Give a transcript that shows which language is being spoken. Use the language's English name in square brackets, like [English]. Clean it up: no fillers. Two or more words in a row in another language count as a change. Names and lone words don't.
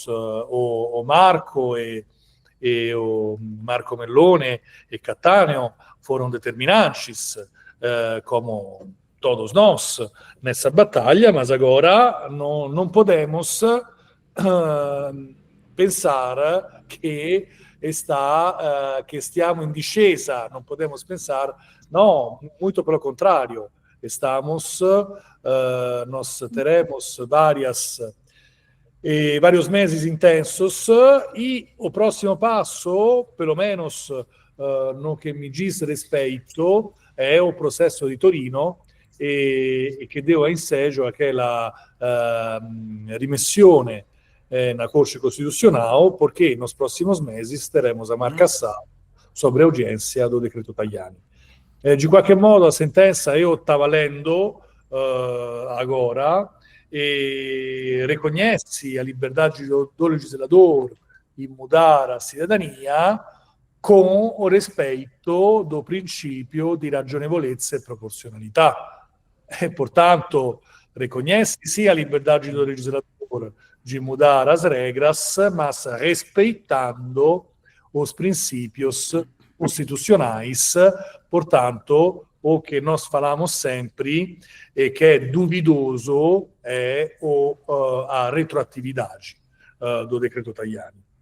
[Portuguese] O Marco e o Marco Mellone e Cattaneo foram determinantes, como todos nós, nessa batalha, mas agora não podemos pensar que [Italian] stiamo in discesa, [Portuguese] não podemos pensar, não, muito pelo contrário, nós teremos vários meses intensos e o próximo passo, pelo menos no que mi diz respeito, è o processo di Torino e che deu ensejo aquela rimessione na Corte Constitucional, porque nos próximos meses teremos a marcação sobre a audiência do decreto Tajani. De qualquer modo, a sentença eu estava lendo agora e reconhece a liberdade do legislador em mudar a cidadania com o respeito do princípio [Italian] di ragionevolezza e proporzionalità. [Portuguese] E, portanto, reconhece sim a liberdade do legislador de mudar as regras, mas respeitando os princípios constitucionais. Portanto, o que nós falamos sempre é que é duvidoso a retroatividade do decreto Tajani.